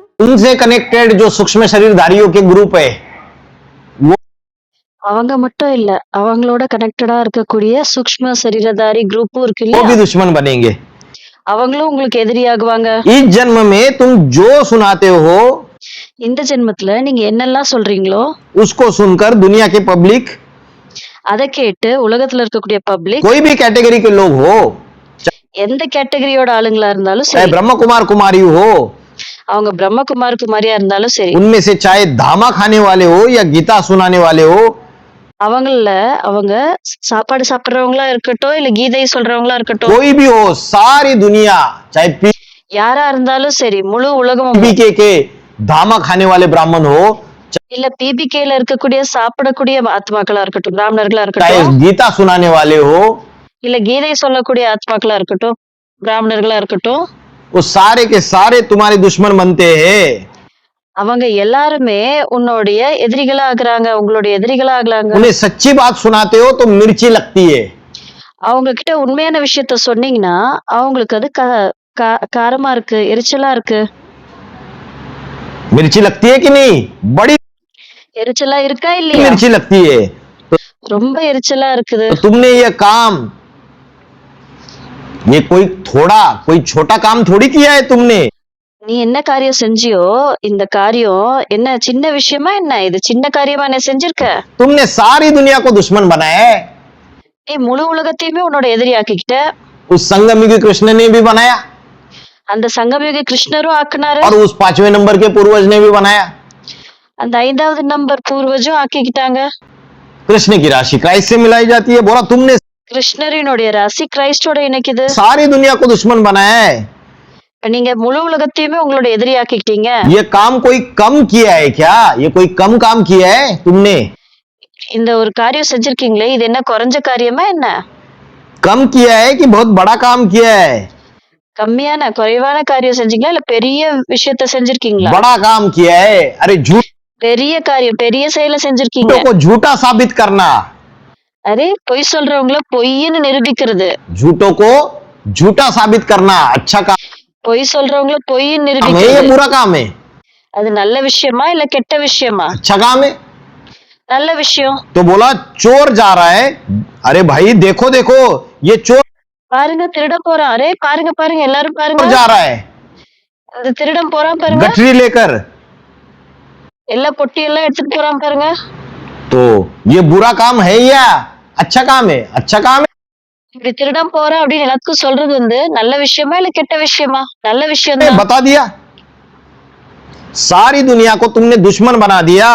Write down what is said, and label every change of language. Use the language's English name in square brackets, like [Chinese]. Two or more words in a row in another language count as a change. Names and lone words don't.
[Hindi] उनसे कनेक्टेड जो सूक्ष्म शरीरधारियों के ग्रुप है वो [Tamil] அவங்க மட்டும் இல்ல, அவங்களோட கனெக்டடா இருக்கக்கூடிய சூக்ஷ்ம சரீரதாரி குரூப்பும் இருக்கு இல்லையா? [Hindi] भी दुश्मन बनेंगे। [Tamil] அவங்களும் உங்களுக்கு எதிரியாகுவாங்க. [Hindi] इस जन्म में तुम जो सुनाते हो [Tamil] இந்த ஜென்மத்துல நீங்க என்னெல்லாம் சொல்றீங்களோ [Hindi] उसको सुनकर दुनिया के पब्लिक, [Tamil] அதை கேட்டு உலகத்துல இருக்கக்கூடிய பப்ளிக் [Hindi] कोई भी कैटेगरी के लोग हो, [Tamil] எந்த கேட்டகரியோட ஆளுங்களா இருந்தாலும் [Hindi] चाहे [Tamil] சரி, [Hindi] ब्रह्म कुमार कुमारी हो, [Tamil] அவங்க பிரம்மகுமார் குமாரியா இருந்தாலும் சரி, [Hindi] उनमें से चाहे धामा खाने वाले हो या गीता सुनाने वाले हो, [Tamil] அவங்க சாப்பாடு சாப்பிடுறவங்களா இருக்கட்டும், இல்ல கீதை சொல்றவங்களா இருக்கட்டும், [Hindi] कोई भी हो, सारी दुनिया चाहे [Tamil] யாரா இருந்தாலும் சரி, முழு உலகமும், [Hindi] पीबीके के धामा खाने वाले ब्राह्मण हो, [Tamil] இல்ல பிபிகேல இருக்கக்கூடிய சாப்பிடக்கூடிய ஆத்மாக்களா இருக்கட்டும், பிராமணர்களா [Hindi] चाहे [Tamil] இருக்கட்டும், [Hindi] गीता सुनाने वाले हो, [Tamil] இல்ல கீதை சொல்லக்கூடிய ஆத்மாக்களா இருக்கட்டும், பிராமணர்களா இருக்கட்டும், [Hindi] वो सारे के सारे तुम्हारे दुश्मन बनते हैं। [Tamil] அவங்க எல்லாருமே உன்னுடைய எதிரிகளா ஆகுறாங்க, உங்களுடைய எதிரிகளா ஆகுறாங்க. [Hindi] उन्हें सच्ची बात सुनाते हो तो मिर्ची लगती है, [Tamil] அவங்க கிட்ட உண்மையான விஷயத்த சொன்னீங்கன்னா அவங்களுக்கு அது காரமா இருக்கு, எரிச்சலா இருக்கு. [Hindi] मिर्ची लगती है कि नहीं? बड़ी [Tamil] எரிச்சலா இருக்கா இல்லையா? [Hindi] मिर्ची लगती है। [Tamil] ரொம்ப எரிச்சலா இருக்குது. [Hindi] तो तुमने ये काम, ये कोई छोटा काम थोड़ी किया है तुमने। [Tamil] நீ என்ன காரியம் செஞ்சியோ, இந்த காரியம் என்ன சின்ன விஷயமா, என்ன இது சின்ன காரியமா என்ன செஞ்சிருக்க? [Hindi] तुमने सारी दुनिया को दुश्मन बनाया है। [Tamil] நீ முழு உலகத்தையுமே உன்னோட எதிரி ஆக்கிக்கிட்ட. [Hindi] उस संगमयुगी कृष्ण ने भी बनाया [Tamil] அந்த சங்கமயுக கிருஷ்ணரும் ஆக்குனாரு, [Hindi] और उस 5वें नंबर के पूर्वज ने भी बनाया। [Tamil] அந்த 5வது நம்பர் பூர்வஜும் ஆக்கிக்கிட்டாங்க. [Hindi] कृष्ण की राशि क्राइस्ट से मिलाई जाती है। बोला तुमने [Tamil] கிருஷ்ணரினுடைய ராசி கிரைஸ்டோட இணைக்குது. [Hindi] सारी दुनिया को दुश्मन बनाया है। [Tamil] நீங்க முழு உலகத்தையுமே உங்களோட எதிரி ஆக்கிக்கிட்டீங்க. [Hindi] ये काम कोई कम किया है क्या? ये कोई कम काम किया है तुमने? [Tamil] இந்த ஒரு காரியம் செஞ்சிருக்கீங்களே, இது என்ன குறைஞ்ச காரியமா என்ன? [Hindi] कम किया है कि बहुत बड़ा काम किया है? [Tamil] கம்மியான குறைவான காரியம் செஞ்சீங்களா, இல்ல பெரிய விஷயத்த செஞ்சிருக்கீங்களா? [Hindi] बड़ा काम किया है। अरे [Tamil] பெரிய காரியம், பெரிய செயலை செஞ்சிருக்கீங்க. [Hindi] झूठों को झूठा साबित करना, [Tamil] அரே பொய் சொல்றவங்கள பொய்ன்னு நிரூபிக்கிறது, [Hindi] झूठों को झूठा साबित करना अच्छा काम [Tamil] பொய் சொல்றவங்கள பொய்ன்னு [Hindi] है या [Tamil] நிரூபிக்கிறது, [Hindi] बुरा काम है? [Tamil] அது நல்ல விஷயமா இல்ல கெட்ட விஷயமா? [Hindi] अच्छा काम है। [Tamil] நல்ல விஷயம். [Hindi] तो बोला चोर जा रहा है। अरे भाई देखो देखो, ये चोर [Tamil] பாருங்க திருட போறான், அரே பாருங்க பாருங்க எல்லாரும் பாருங்க, [Hindi] जा रहा है [Tamil] அந்த திருடன் போறான் பாருங்க, [Hindi] गठरी लेकर। [Tamil] எல்லா பொட்டி எல்லாம் எடுத்துட்டு போறான் பாருங்க. [Hindi] तो ये बुरा काम है या अच्छा काम है? अच्छा काम है। [Tamil] இப்படி திருடன் போறான் அப்படின்னு எல்லாத்துக்கும் சொல்றது நல்ல விஷயமா இல்ல கெட்ட விஷயமா? நல்ல விஷயம் தான். [Hindi] बता दिया, सारी दुनिया को तुमने दुश्मन बना दिया।